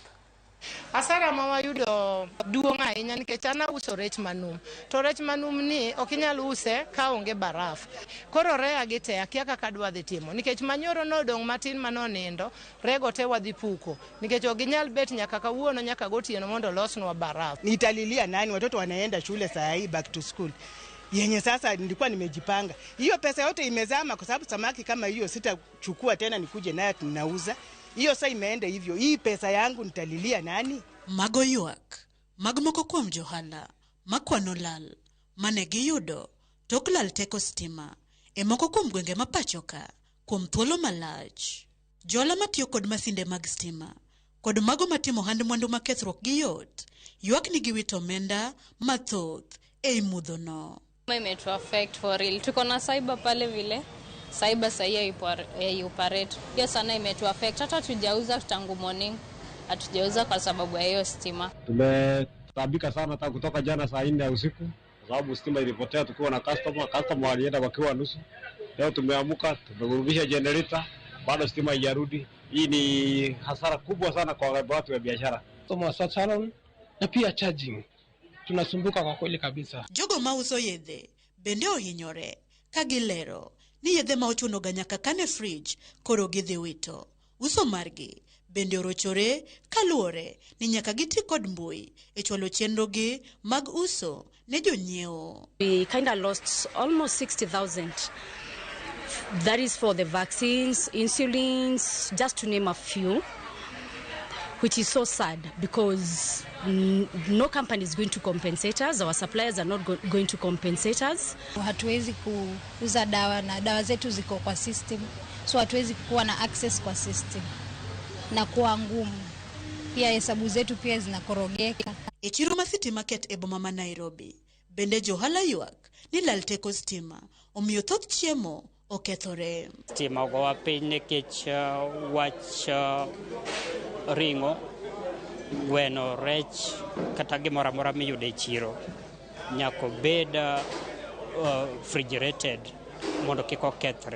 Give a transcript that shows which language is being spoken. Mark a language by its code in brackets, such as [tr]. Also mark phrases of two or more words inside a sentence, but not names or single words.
[luo] Asara ma wayudo duong' ahinya nikech an auso rech manum. To rech manum ni ok inyal use ka onge baraf. Koro rea gi te akia kaka adwa dhi timo nikech manyoro nodong' matin manonindo, rego te wadhi puko. Nikech ok inyal bet nyaka kawuono nyaka gotieno mondo losnwa baraf. [sw] Nitalilia nani? Watoto wanaenda shule saa hii, [en] back to school. [sw] Yenye sasa nilikuwa nimejipanga. Hiyo pesa yote imezama kwa sababu samaki kama hiyo sitachukua tena nikuje nayo tunauza. Hiyo sasa imeenda hivyo. Hii pesa yangu nitalilia nani? [luo] Mago ywak, magmoko kuom johala, makwano lal, mane giyudo, tok lal teko sitima, e moko kuom gwenge mapachoka, kuom thuolo malach. Johala matiyo kod masinde mag sitima, kod mago matimo hand mwandu makethruok gi yot, ywak ni giwito omenda mathoth e mudho no. [en] Imetu affect for real. [sw] Tuko na cyber pale vile. Cyber sahi operate. Pia sana imetu affect. Hata tujauza tangu morning. Hatujauza kwa sababu ya hiyo stima. Tumetabika sana hata kutoka jana saa 4 ya usiku kwa sababu stima ilipotea tukiwa na customer walienda wakiwa nusu. Leo tumeamuka, tumerudisha generator, bado stima haijarudi. Hii ni hasara kubwa sana kwa watu wa biashara. Salon na pia charging. Tunasumbuka kwa kweli kabisa. [luo] Jogo mauso yedhe bende ohinyore kagilero ni yedhe ma ochuno ga nyaka kane fridge koro gidhi wito. Uso margi bende orochore kaluore ni nyaka giti kod mbui e chwalo chenro gi mag uso ne jonyiewo. [en] We kind of lost almost 60,000. That is for the vaccines, insulins, just to name a few, which is so sad because no company is going to compensate us. Our suppliers are not going to compensate us. [sw] Hatuwezi kuuza dawa na dawa zetu ziko kwa system, so hatuwezi kuwa na access kwa system na kuwa ngumu. Pia hesabu zetu pia zinakorogeka. [luo] E chiro ma City Market e boma ma Nairobi bende johala ywak ni lal teko sitima omiyo thoth chiemo okethore. Stima ogowa piny nikech wach ringo, gweno, rech kata gimoro amora miyudo e chiro nyaka bed refrigerated mondo kik okethre.